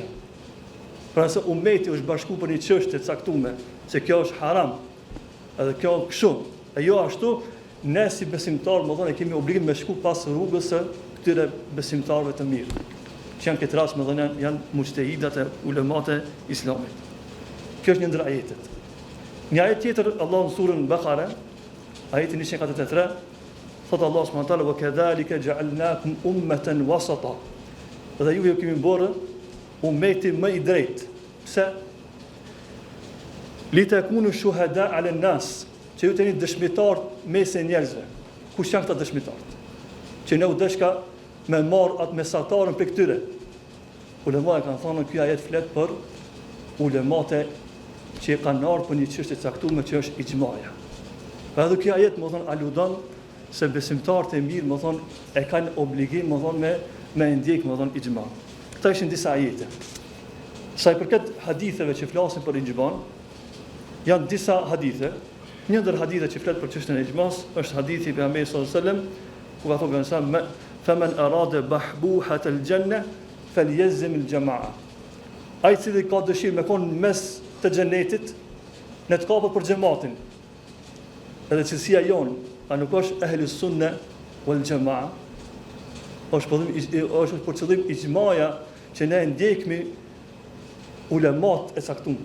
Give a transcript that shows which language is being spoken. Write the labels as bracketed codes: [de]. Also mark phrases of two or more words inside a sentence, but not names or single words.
[sq] Pra nëse ummeti është bashku për një çështje të caktuar, se kjo është haram, edhe kjo kështu, e jo ashtu, ne si besimtarë më thonë kemi obligim me shku pas rrugës së këtyre besimtarëve të mirë, që janë këtë rast më thonë janë mujtehidat e ulemat e islamit. Kjo është një ndër ajetet. Një ajet tjetër, Allah në surën Bakara, ajeti 143, thot [ar] الله سبحانه وتعالى وكذلك جعلناكم أمة وسطا. [sq] Dhe ju kemi bërë ummeti më i drejtë. Pse? [ar] لتكونوا شهداء على الناس, [sq] që ju jeni dëshmitar mes njerëzve. Kush janë këta dëshmitarët? Që ne u dëshka me marr atë mesatarën për këtyre. Ulemat kanë thonë ky ajet flet për ulemat që kanë ardhur për një çështje të caktuar që është ijmaja. Pra edhe ky ajet më thon aludon se besimtarët e mirë më thon e kanë obligim më thon me ndjek më thon ijma. Këta ishin disa ajete. Sa i përket haditheve që flasin për ijman, janë disa hadithe. Një ndër hadithet që flet për çështjen e ijmas është hadithi i pejgamberit [ar] صلى الله عليه وسلم, [sq] ku ka thënë sa [ar] فمن أراد بحبوحة الجنة فليلزم الجماعة. [sq] Ai i cili ka dëshirë me kon mes të xhenetit, ne të kapë për xhamatin. Edhe cilësia jonë, a nuk është ehli sunne wal jamaa, është për qëllim ijmaja që ne ndjekmi ulemat e caktuar.